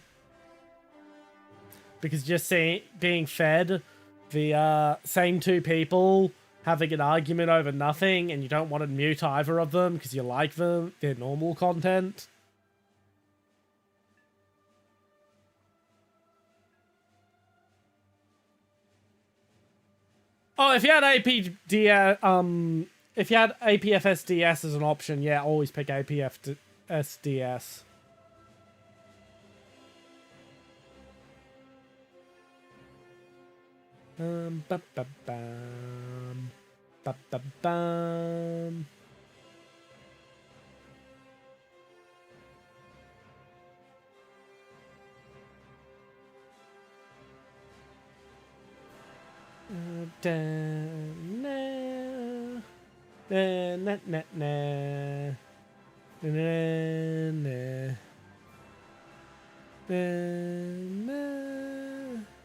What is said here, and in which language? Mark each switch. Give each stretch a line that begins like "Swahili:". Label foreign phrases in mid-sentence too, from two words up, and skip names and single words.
English: Because just being fed the same two people having an argument over nothing and you don't want to mute either of them because you like them, their normal content. Oh, if you had if you had APFSDS as an option, yeah, always pick APFSDS. Ba ba bam, ba ba bam. Da na na na na na na na na.